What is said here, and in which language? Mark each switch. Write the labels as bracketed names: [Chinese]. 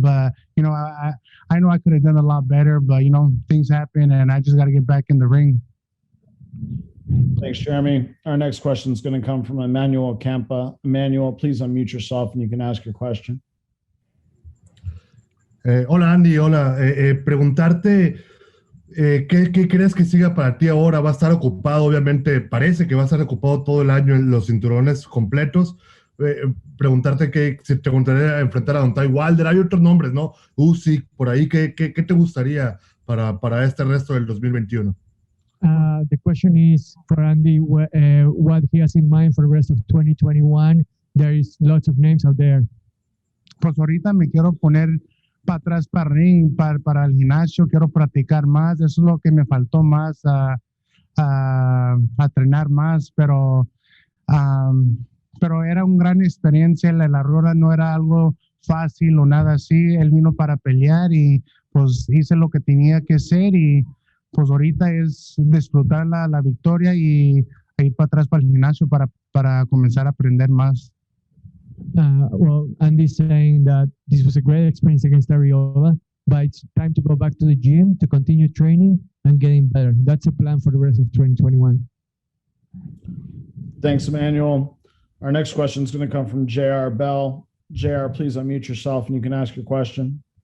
[English] But, I know I could have done a lot better, but, things happen and I just got to get back in the ring. Thanks, Jeremy. Our next question is going to come from Emmanuel Campa. Emmanuel, please unmute yourself and you can ask your question. [Spanish] Hola Andy, hola. Preguntarte, ¿qué crees que siga para ti ahora? ¿Va a estar ocupado? Obviamente parece que va a estar ocupado todo el año en los cinturones completos. Preguntarte si te gustaría enfrentar a Deontay Wilder. Hay otros nombres, ¿no? Usyk, por ahí. ¿Qué te gustaría para este resto del 2021? [English] The question is for Andy, what he has in mind for the rest of 2021. There is lots of names out there. [Spanish] Pues ahorita me quiero poner para atrás para ring, para el gimnasio, quiero practicar más. Eso es lo que me faltó más, a entrenar más, pero era una gran experiencia. La Arreola no era algo fácil o nada así. Él vino para pelear y pues hice lo que tenía que hacer y pues ahorita es disfrutar la victoria y ir para atrás para el gimnasio para comenzar a aprender más. [English] Well, Andy's saying that this was a great experience against Arreola, but it's time to go back to the gym to continue training and getting better. That's a plan for the rest of 2021. Thanks, Emmanuel. Our next question is going to come from JR Bell. JR, please unmute yourself and you can ask your question.